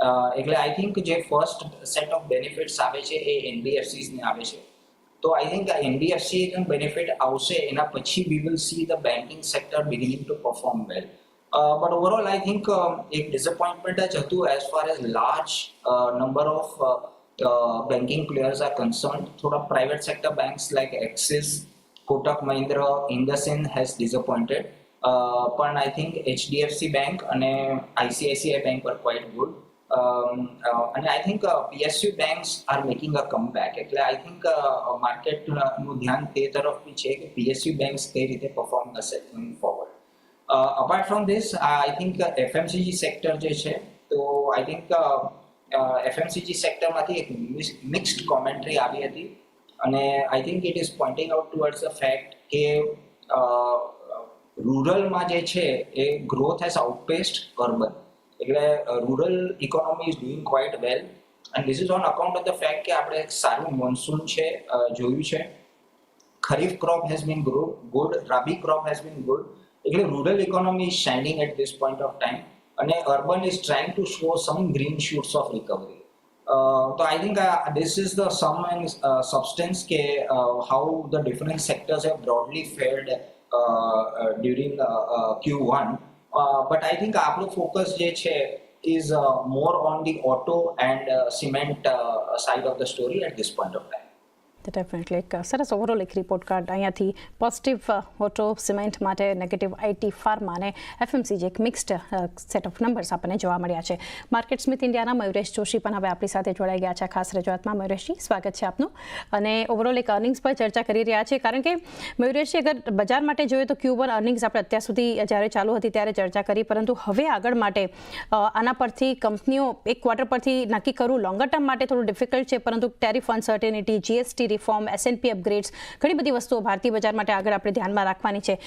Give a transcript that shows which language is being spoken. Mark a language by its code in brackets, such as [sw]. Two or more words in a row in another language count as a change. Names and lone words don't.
[gu] એટલે [en] I think [gu] જે [en] first set of benefits [gu] આવે છે એ એનબીએફસીસને આવે છે. [en] તો I think [gu] આ એનબીએફસી બેનિફિટ આવશે, એના પછી [en] we will see the banking sector beginning to perform well. But overall I think [gu] એક ડિસઅપોઇન્ટમેન્ટ જ હતું [en] as far as large number of banking players are concerned. થોડા private sector banks like Axis, Kotak Mahindra, IndusInd has disappointed. But I think HDFC Bank and ICICI Bank were quite good. And I think PSU banks are making a comeback. [gu] એટલે [en] I think [gu] market નું ધ્યાન તે તરફ બી છે કે [en] PSU banks [gu] કઈ રીતે perform કરશે [en] going forward. Apart from this, I think FMCG sector [gu] જે છે, તો [en] I think FMCG [gu] સેક્ટરમાંથી એક મિક્સ્ડ કોમેન્ટ્રી આવી હતી અને [en] I think it is pointing out towards the fact [gu] કે રૂરલમાં જે છે એ [en] growth has outpaced urban. [gu] એટલે [en] rural economy is doing quite well and this is on account of the fact [gu] કે આપણે એક સારું મોન્સૂન છે જોયું છે. [en] Kharif crop has been good, Rabi crop has been good. [gu] એટલે [en] rural economy is shining at this point of time and urban is trying to show some green shoots of recovery. So I think this is the sum and substance how the different sectors have broadly fared during Q1. But I think our focus is more on the auto and cement side of the story at this point of time. [gu] ડેફિનેટલી એક સરસ ઓવરઓલ એક [en] report card [gu] અહીંયાથી [en] positive auto cement [gu] માટે, [en] negative IT pharma [gu] અને એફએમસીજી એક [en] mixed set of numbers [gu] આપણને જોવા મળ્યા છે. માર્કેટ સ્મિથ ઇન્ડિયાના મયુરેશ જોશી પણ હવે આપણી સાથે જોડાઈ ગયા છે ખાસ રજૂઆતમાં. મયુરેશજી, સ્વાગત છે આપનું. અને ઓવરઓલ એક અર્નિંગ્સ પર ચર્ચા કરી રહ્યા છે, કારણ કે મયુરેશજી અગર બજાર માટે જોઈએ તો Q1 અર્નિંગ્સ આપણે અત્યાર સુધી જ્યારે ચાલુ હતી ત્યારે ચર્ચા કરી, પરંતુ હવે આગળ માટે આના પરથી કંપનીઓ એક ક્વાર્ટર પરથી નક્કી કરવું [en] longer term [gu] માટે થોડું ડિફિકલ્ટ છે, પરંતુ [en] tariff uncertainty, GST reform, [gu] S&P અપગ્રેડ્સ, ઘણી બધી વસ્તુઓ ભારતીય બજાર માટે આગળ આપણે ધ્યાનમાં રાખવાની છે.